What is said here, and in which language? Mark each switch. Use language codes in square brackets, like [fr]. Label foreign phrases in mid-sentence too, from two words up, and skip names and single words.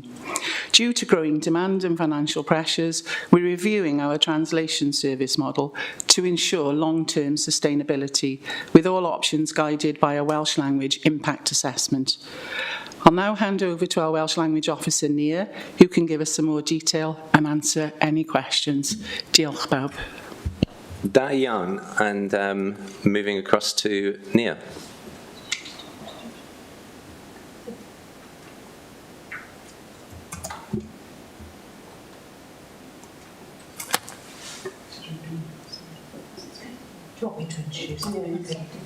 [en] Due to growing demand and financial pressures, we're reviewing our translation service model to ensure long-term sustainability, with all options guided by a Welsh language impact assessment. I'll now hand over to our Welsh Language Officer, Nia, who can give us some more detail and answer any questions. [cy] Diolch bawb. Da iawn, [en] and moving across to Nia. Do you want me to introduce?